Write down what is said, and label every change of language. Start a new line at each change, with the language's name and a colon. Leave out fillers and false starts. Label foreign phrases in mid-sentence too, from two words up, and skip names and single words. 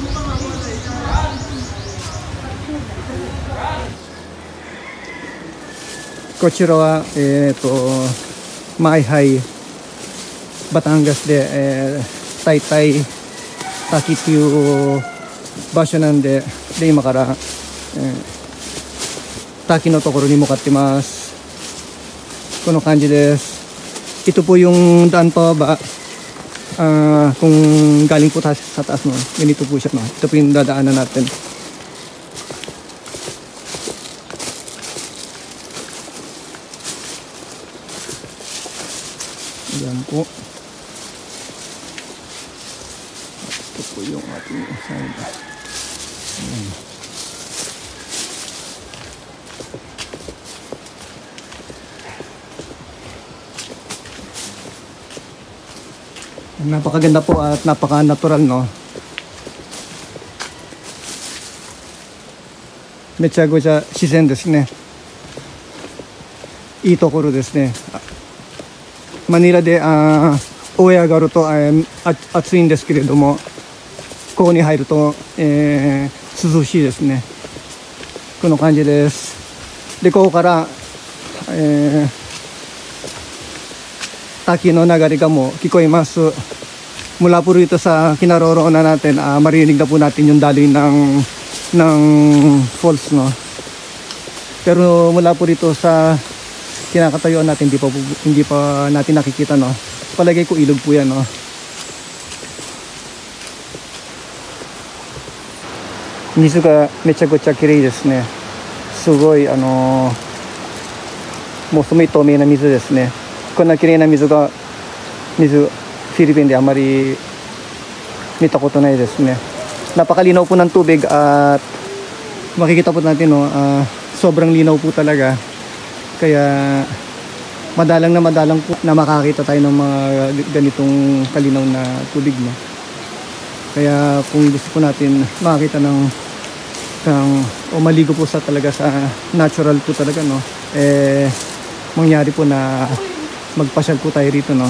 Japanese: こちらはマイハイバタンガスで、タイタイ滝っていう場所なんで、今から、滝のところに向かってます。この感じです。
Filipino: Ito po yung daan pababa. Kung galing po sa taas, no, ganito po siya, no. Ito po yung dadaanan natin. Ayan po. Ito po yung ating side. Ayan. Napakaganda po at napaka-natural, no.
Japanese: めちゃくちゃ自然ですね。いいところですね。マニラで大上がると暑いんですけれども、ここに入ると、涼しいですね。この感じです。でここから、滝の流れがもう聞こえます。
Filipino: Mula po rito sa kinaroroonan natin, marinig na po natin yung daloy ng falls, no. Pero mula po rito sa kinakatayuan natin, hindi pa natin nakikita, no. Palagay ko ilog po yan, no.
Japanese: 水がめちゃくちゃ綺麗ですね. すごいもうすごい透明な水ですね。こんな綺麗な水、フィリピンであまり見たことないですね。
Filipino: Napakalinaw po ng tubig at makikita po natin, no, sobrang linaw po talaga. Kaya madalang po na makakita tayo ng mga ganitong kalinaw na tubig, no. Kaya kung gusto po natin makakita o maligo po talaga sa natural po talaga, no, mangyari po na magpasyal po tayo rito, no.